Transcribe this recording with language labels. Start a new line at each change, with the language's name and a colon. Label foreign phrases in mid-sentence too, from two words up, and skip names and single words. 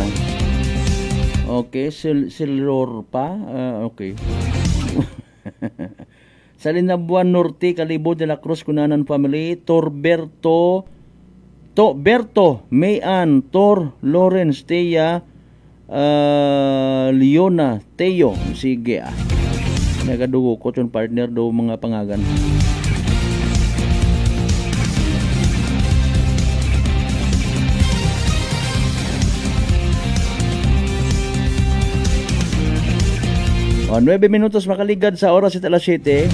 Aklanon: Okay, Silor pa. Okay. Sa Linabuan Norte, Calibo de la Cruz, Cunanan family, Torberto, Mayan, Tor, Lawrence, Teya, Leona, Teo. Sige nagadugo ko yung partner do mga pangagan. O, 9 minutos makaligad sa oras at alas 7.